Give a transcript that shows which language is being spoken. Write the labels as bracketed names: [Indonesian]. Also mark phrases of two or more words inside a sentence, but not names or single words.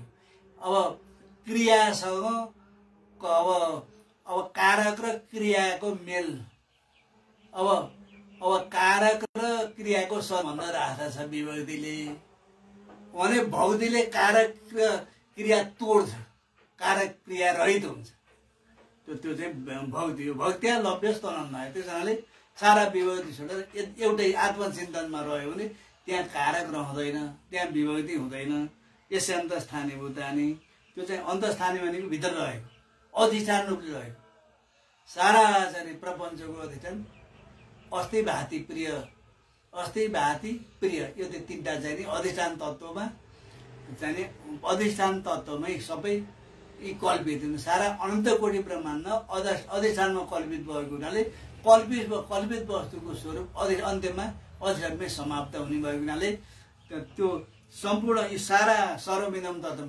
[Nepali] अब क्रियासँग अब कारक र क्रियाको मेल, अब कारक र क्रियाको सम्बन्ध राख्दछ विभक्तिले। भने भक्तिले कारक र क्रिया तोड्छ, कारक क्रिया रहित हुन्छ। त्यो चाहिँ भक्ति हो। [Sanskrit] भक्त्या लभ्य तनन्नाय। [Nepali] त्यस कारणले सारा विभक्ति छोडेर एउटै आत्मचिन्तनमा रह्यो भने त्यहाँ कारक रहँदैन, त्यहाँ विभक्ति हुँदैन। [Sanskrit] यस्यान्त स्थानीय भूतानि, [Nepali] त्यो चाहिँ अन्तस्थानी भनेको भित्र रहेको, अधिष्ठान रूपले रहेको। सारा चाहिँ प्रपञ्चको अधिष्ठान [Sanskrit] अस्ति भाति प्रिय, अस्ति भाति प्रिय, [Nepali] यो चाहिँ 3टा चाहिँ नि अधिष्ठान तत्त्वमा चाहिँ अधिष्ठान तत्त्वमै सबै यी कल्पित हुनु। सारा अनन्त कोटि ब्रह्माण्ड अधिष्ठानमा कल्पित भएको हुनाले कल्पित वस्तुको स्वरूप अन्त्यमा अधिष्ठानमै समाप्त हुने भएको हुनाले त्यो सम्पूर्ण यी सारा [Sanskrit] सर्वमिदं तत्त्वम।